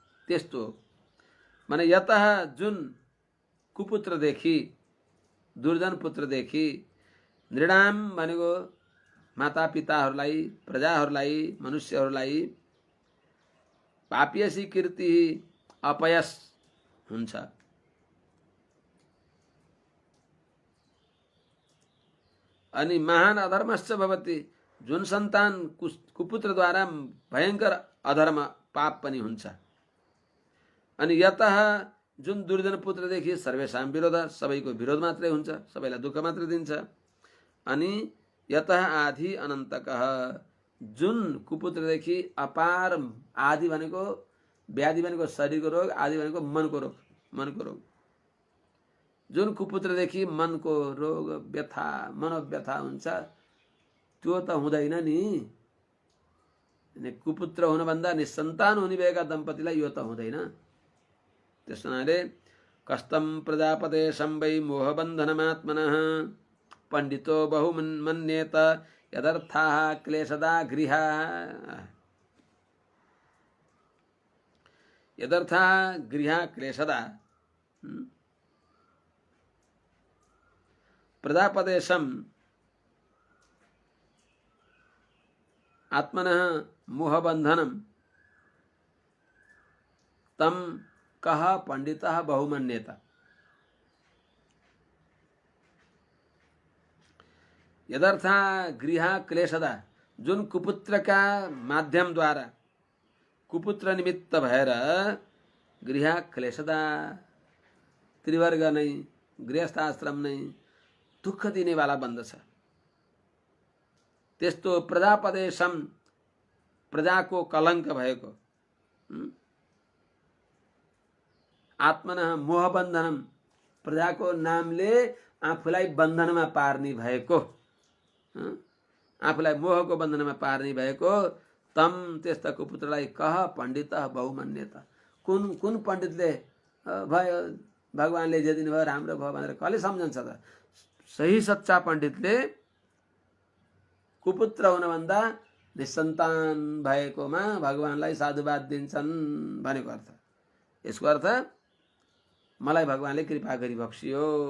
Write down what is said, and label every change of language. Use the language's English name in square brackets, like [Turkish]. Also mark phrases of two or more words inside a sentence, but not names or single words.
[Nepali] त्यस्तो माने यतः जुन कुपुत्रदेखि दुर्जन पुत्रदेखि नृणाम भनेको मातापिताहरूलाई प्रजाहरूलाई मनुष्यहरूलाई पापियसी कीर्ति अपयश हुन्छ अनि [Sanskrit] महान अधर्मश्च भवति [Nepali] जुन सन्तान कुपुत्रद्वारा भयंकर अधर्म पाप पनि हुन्छ अनि यतः जुन दुर्जन पुत्रदेखि सर्वेषां विरोध सबैको विरोध मात्रै हुन्छ सबैलाई दुःख मात्रै दिन्छ अनि यतः आदि अनन्तकः जुन कुपुत्रदेखि अपार आदि भनेको व्याधि भनेको शरीरको रोग आदि भनेको मनको रोग जुन कुपुत्रदेखि मनको रोग व्यथा मनोव्यथा हुन्छ त्यो त हुँदैन नि कुपुत्र हुनुभन्दा निसन्तान हुने भएका दम्पतिलाई यो त हुँदैन त्यस हुनाले [Sanskrit] कष्टम प्रजापते संवै मोहबन्धनमात्मनः पंडितो बहुमन्येत यदर्थाः क्लेशदा गृहा [Nepali] क्लेशदा [Sanskrit] प्रजापदेशम आत्मनः मोहबन्धनम तम कह पंडितः बहुमन्येत यदर्था गृह क्लेशदा [Nepali] जुन कुपुत्र का माध्यम द्वारा कुपुत्र निमित्त भएर [Sanskrit] गृह क्लेशदा [Nepali] त्रिवर्ग नै गृहस्थाश्रम नै दुःख दिने वाला बन्दछ त्यस्तो प्रजापदेशम प्रजाको कलंक भएको [Sanskrit] आत्मनः मोहबन्धनम [Nepali] प्रजाको नामले आफूलाई बन्धनमा पार्ने भएको आफूलाई मोहको बन्धनमा पार्ने भएको तम त्यस्ता कुपुत्रलाई [Sanskrit] कह पंडित बहुमन्यता [Nepali] कुन पण्डितले भयो भगवानले जे दिनुभयो राम्रो भयो भनेर कसले सम्झन्छ त सही सच्चा पण्डितले कुपुत्र हुनुभन्दा निसन्तान भएकोमा भगवानलाई साधुवाद दिन्छन् भनेको अर्थ यसको अर्थ मलाई भगवानले कृपा गरी बक्सियो